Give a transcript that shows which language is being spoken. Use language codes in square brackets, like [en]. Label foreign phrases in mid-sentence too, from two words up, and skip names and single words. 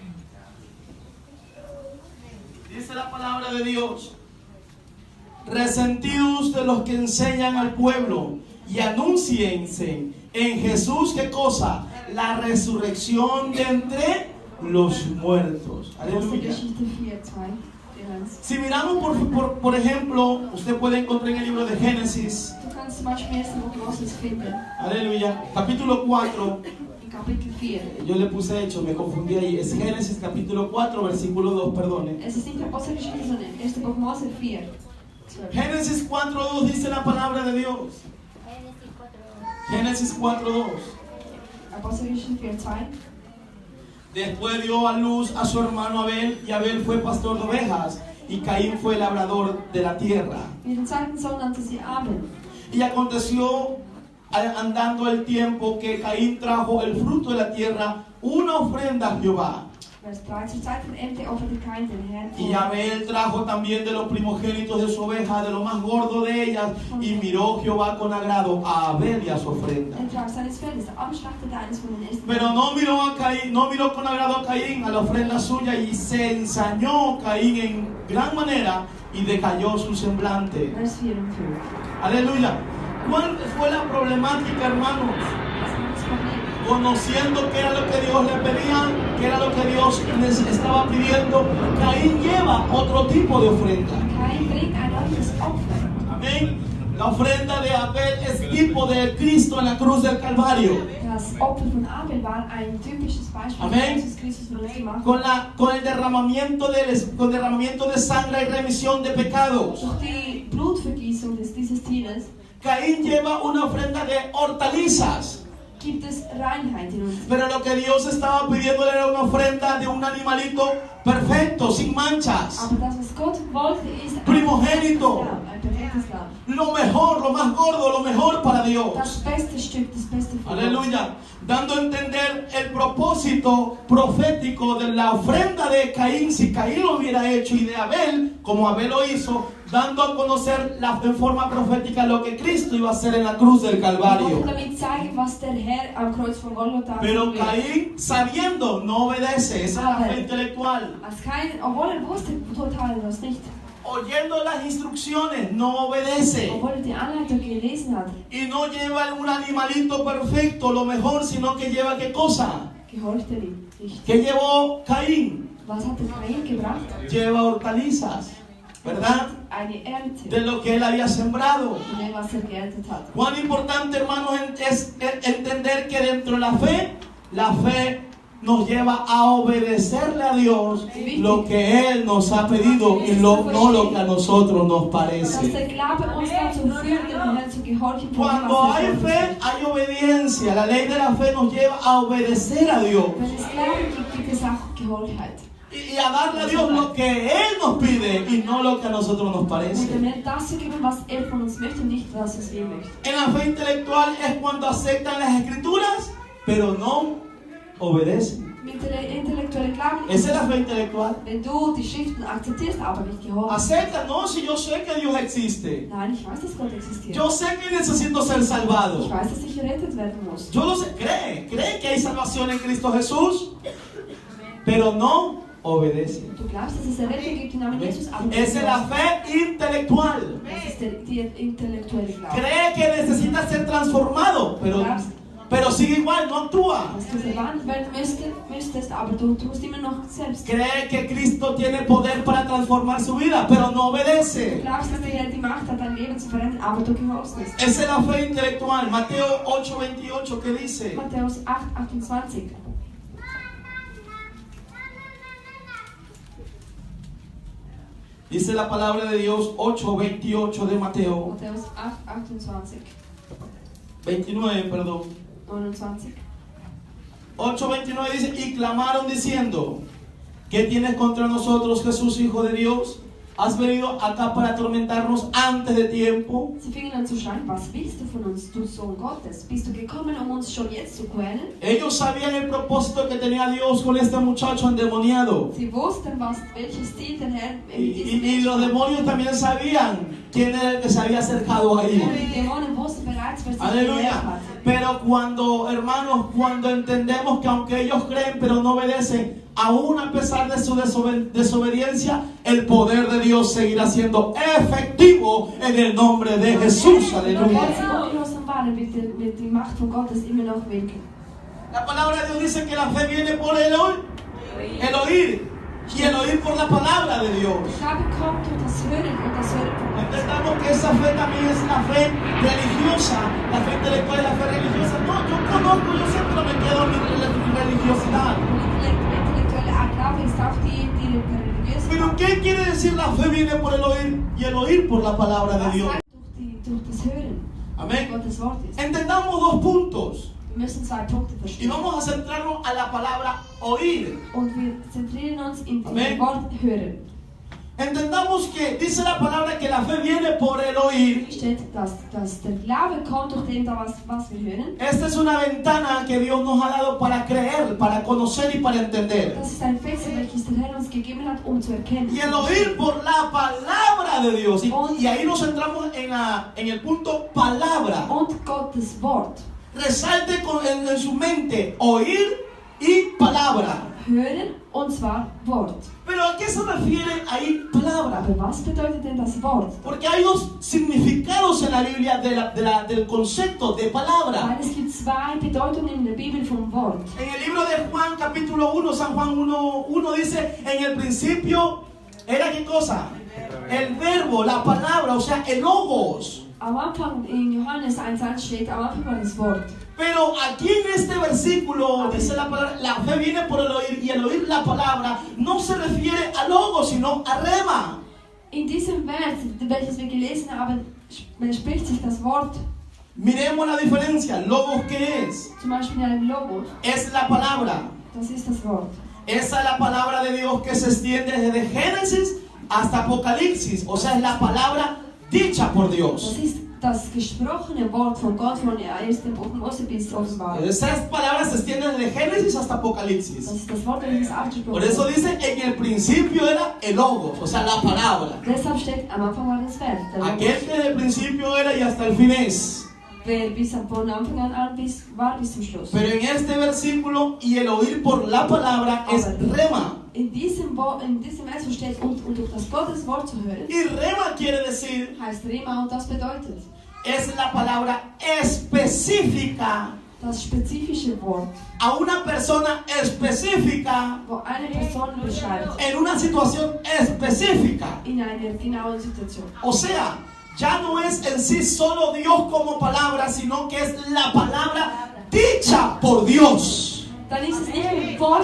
[es] Dice la palabra de Dios: resentidos de los que enseñan al pueblo y anúnciense en Jesús, ¿qué cosa? La resurrección de entre los muertos. Aleluya. [de] Apostelgeschichte 4,2. [es] Si miramos por ejemplo, usted puede encontrar en el libro de Génesis, [de] Du kannst zum Beispiel 1. Buch Moses finden. [es] aleluya, capítulo 4, [de] In Kapitel 4. [es] yo le puse hecho, me confundí ahí, es Génesis capítulo 4, versículo 2, perdone. [de] Es ist nicht Apostelgeschichte, sondern 1. Buch Mose 4. 12. [es] Génesis 4:2 dice la palabra de Dios. Génesis 4:2. [de] Apostelgeschichte 4,2. [es] Después dio a luz a su hermano Abel, y Abel fue pastor de ovejas, y Caín fue labrador de la tierra. [de] Ihren zweiten Sohn nannte sie Abel. [es] Y aconteció, andando el tiempo, que Caín trajo el fruto de la tierra, una ofrenda a Jehová. [de] Vers 3. Zur Zeit vom Ernte offerte Kain den Herrn [es] Y Abel trajo también de los primogénitos de su oveja, de lo más gordo de ellas, y miró Jehová con agrado a Abel y a su ofrenda. [de] Ertrag seines Feldes. Abel schlachtete eines von den ersten. [es] Pero no miró a Caín, no miró con agrado a Caín, a la ofrenda suya, y se ensañó Caín en gran manera y decayó su semblante. [de] Vers 4 und 5. [es] Aleluya. ¿Cuál fue la problemática, hermanos? [de] Was war das Problem? [es] Conociendo qué era lo que Dios le pedía, qué era lo que Dios les estaba pidiendo, Caín lleva otro tipo de ofrenda. [de] Kain bringt ein anderes Opfer. [es] Amén. La ofrenda de Abel es tipo de Cristo en la cruz del Calvario. [de] Das Opfer von Abel war ein typisches Beispiel Amen. für Jesus Christus von uns gemacht. [es] Con el derramamiento de sangre y remisión de pecados. [de] Durch die Blutvergießung dieses Tieres [es] Caín lleva una ofrenda de hortalizas. [de] gibt es Reinheit in uns. [es] Pero lo que Dios estaba pidiendo era una ofrenda de un animalito perfecto, sin manchas. [de] Aber das, was Gott wollte, ist [es] Primogénito. [de] ein perfektes Lamm. [es] Lo mejor, lo más gordo, lo mejor para [de] Das [es] Dios. [de] beste Stück, das beste von Gott. [es] Aleluya. Dando a entender el propósito profético de la ofrenda de Caín, si Caín lo hubiera hecho, y de Abel, como Abel lo hizo, dando a conocer en forma profética lo que Cristo iba a hacer en la cruz del [de] Ich [es] Calvario. [de] wollte damit zeigen, was der Herr am Kreuz von Golgotha [es] Pero [de] tun wird. [es] Caín, sabiendo, no obedece. Esa es la fe intelectual. [de] Als Kain, obwohl er wusste total das nicht, [es] Oyendo las instrucciones, no obedece. [de] obwohl er die Anleitung gelesen hat, [es] Y no lleva un animalito perfecto, lo mejor, sino que lleva ¿qué cosa? [de] gehorchte ihm nicht. [es] ¿Qué llevó Caín? [de] Was hat der Kain gebracht? [es] Lleva hortalizas, ¿verdad? [de] Eine Ernte [es] De lo que él había sembrado. [de] von dem, was er geerntet hat. [es] Cuán importante, hermanos, es entender que dentro de la fe nos lleva a obedecerle a Dios lo que Él nos ha pedido y no lo que a nosotros nos [de] Dass [es] parece. [de] der Glaube uns dazu führt, dem Herrn zu gehorchen, von dem, [es] Cuando [de] was [es] hay [de] er [es] fe, [de] sagt. [es] hay obediencia. La ley de la fe nos lleva a obedecer a Dios [de] Wenn es Glauben gibt, gibt es auch Gehoorheit. [es] y a darle a Dios lo que Él nos pide y no lo que a nosotros nos [de] Und [es] parece. [de] dem Herrn das zu geben, was er von uns möchte, nicht das, was wir möchten. [es] En la fe intelectual es cuando aceptan las escrituras, pero no obedecen. [de] Mit der intellektuellen Glauben [es] Esa es la fe intelectual. [de] wenn du die Schriften akzeptierst, aber nicht gehorchst. [es] Acepta, no, si yo sé que Dios existe. [de] Nein, ich weiß, dass Gott existiert. [es] Yo sé que necesito ser salvado. [de] Ich weiß, dass ich gerettet werden muss. [es] Yo lo sé, cree que hay salvación en Cristo Jesús, pero no obedece. [de] Du glaubst, dass es Errettung gibt im Namen Jesus, aber [es] Esa es la fe intelectual. [de] das ist die intellektuelle Glaube. [es] Cree que necesita ser transformado, pero sigue igual, no actúa. [de] Dass du verwandelt werden müsstest, aber du tust immer noch selbst. Du [es] Cree que Cristo tiene poder para transformar su vida, pero no obedece. [de] glaubst, dass der Herr die Macht hat, dein Leben zu verändern, aber du gehorchst nicht. [es] Esa es la fe intelectual. Mateo 8:28, ¿qué dice? [de] Matthäus 8, 28. [es] Dice la palabra de Dios 8:28 de Mateo. [de] Matthäus 8, 28. [es] 29, perdón. 29. 8:29 dice, y clamaron diciendo, ¿qué tienes contra nosotros, Jesús, Hijo de Dios? ¿Has venido acá para atormentarnos antes de tiempo? [de] Sie fingen an zu schreien, was willst du von uns, du Sohn Gottes? Bist du gekommen, um uns schon jetzt zu quälen? [es] Ellos sabían el propósito que tenía Dios con este muchacho endemoniado. [de] Sie wussten, welches Ziel der Herr mit [es] Y [de] diesem [es] los demonios también sabían quién era el que se había acercado ahí. [de] Die Dämonen wussten bereits, wer sie gelehrt [es] Aleluya. [de] hatte. [es] Pero cuando, hermanos, cuando entendemos que aunque ellos creen pero no obedecen, aún a pesar de su desobediencia, el poder de Dios seguirá siendo efectivo en el nombre de Jesús. [de] Obwohl [es] Aleluya. [de] sie ungehorsam waren, wird die Macht von Gottes immer noch wirken. [es] La palabra de Dios dice que la fe viene por el oír, y el oír por la palabra de Dios. [de] Der Glaube kommt durch das Hören und das Hören von Gott. [es] Entendamos que esa fe también es la fe religiosa, la fe intelectual y la fe religiosa. No, yo conozco, yo siempre me quedo en mi religiosidad. [de] Intellektuelle Glaube ist auch die religiöse. [es] Pero ¿qué quiere decir la fe viene por el oír y el oír por la palabra de [de] Was [es] Dios? [de] heißt durch das Hören [es] Amén. [de] Gottes Wort ist. [es] Entendamos dos puntos [de] Wir müssen zwei Punkte [es] y [de] verstehen. [es] vamos a centrarnos a la palabra oír. [de] Und wir zentrieren uns in Amen. dem Wort Hören. [es] Entendamos que dice la palabra que la fe viene por el oír. [de] Hier steht, dass der Glaube kommt durch dem, was wir hören. [es] Esta es una ventana que Dios nos ha dado para creer, para conocer y para entender. [de] Das ist ein Fenster, welches der Herr uns gegeben hat, um zu erkennen. [es] Y el oír por la palabra de Dios. Y ahí nos centramos en el punto palabra. [de] Und Gottes Wort. [es] Resalte en su mente oír y palabra. [de] Hören, und zwar Wort. [es] Pero ¿a qué se refiere ahí palabra? [de] Aber was bedeutet denn das Wort? [es] Porque hay dos significados en la Biblia del concepto de palabra. [de] Weil es gibt zwei Bedeutungen in der Bibel vom Wort. [es] En el libro de Juan capítulo 1, San Juan 1 dice, en el principio era ¿qué cosa? El verbo, la palabra, o sea, el logos. [de] Am Anfang in Johannes 1,1 steht, am Anfang war das Wort. [es] Pero aquí en este versículo dice la palabra, la fe viene por el oír, y el oír la palabra no se refiere a logos, sino a rema. [de] In diesem Vers, welches wir gelesen haben, spricht sich das Wort [es] Miremos la diferencia. Logos, ¿qué es? [de] Zum Beispiel ein Logos, [es] Es la palabra. [de] das ist das Wort. [es] Esa es la palabra de Dios que se extiende desde Génesis hasta Apocalipsis. O sea, es la palabra dicha por [de] Das [es] Dios. [de] ist das gesprochene Wort von Gott von 1. Buch Mose bis Offenbarung. [es] Esas palabras se extienden desde Génesis hasta [de] Das [es] Apocalipsis. [de] ist das Wort, welches ausgesprochen [es] Por eso [de] wird. [es] dice, en el principio era el Logos, o sea, la palabra. [de] Deshalb steht, am Anfang war das Wort. Der Logos. [es] Aquel que desde el principio era y hasta el fin es. [de] Wer bis von Anfang an war bis zum Schluss. [es] Pero en este versículo, y el oír por la palabra es rema. [de] In diesem Vers steht, und durch das Gottes Wort zu hören, [es] Y rema quiere decir, [de] heißt Rema, und das bedeutet [es] es la palabra específica [de] das spezifische Wort, [es] a una persona específica [de] wo eine Person beschreibt, [es] en una situación específica. [de] in einer genauen Situation. [es] O sea, ya no es en sí solo Dios como palabra, sino que es la palabra dicha por Dios. [de] Dann ist es nicht ein Wort,